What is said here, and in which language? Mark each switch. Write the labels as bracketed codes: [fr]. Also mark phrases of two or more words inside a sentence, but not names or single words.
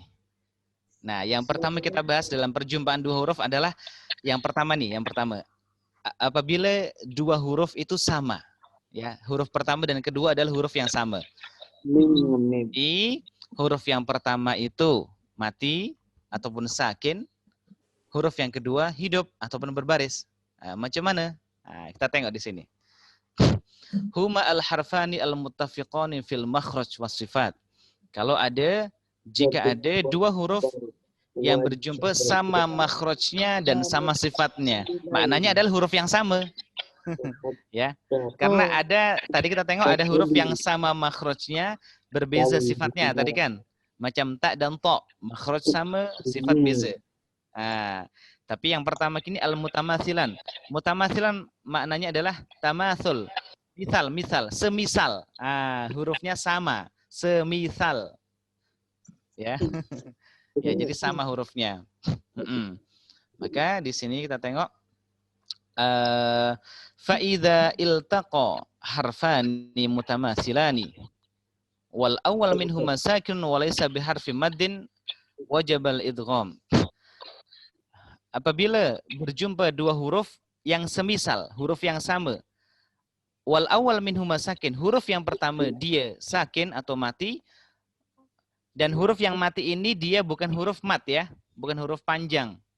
[ms] Nah, yang pertama kita bahas dalam perjumpaan dua huruf adalah yang pertama. Apabila dua huruf itu sama, ya, huruf pertama dan kedua adalah huruf yang sama. Di huruf yang pertama itu mati ataupun sakin, huruf yang kedua hidup ataupun berbaris. Macam mana? Kita tengok di sini. [ar] هما الحرفان المتفقان في المخرج والصفات. [ms] Jika ada dua huruf yang berjumpa sama makhrajnya dan sama sifatnya, maknanya adalah huruf yang sama. Ya. Karena tadi kita tengok ada huruf yang sama makhrajnya, berbeza sifatnya tadi kan. Macam ta dan to, makhraj sama, sifat beza. Tapi yang pertama kini al-mutamathilan. Mutamathilan maknanya adalah tamatsul. Misal, semisal. Hurufnya sama, semisal. Ya. Ya, jadi sama hurufnya. Maka di sini kita tengok [ar] فإذا التقى حرفان متماثلان والأول منهما ساكن وليس بحرف مد وجب الإدغام. [ms] Apabila berjumpa dua huruf yang semisal, huruf yang sama, [ar] والأول منهما ساكن, [ms] huruf yang pertama dia sakin atau mati, dan huruf yang mati ini dia bukan huruf mat ya, bukan huruf panjang.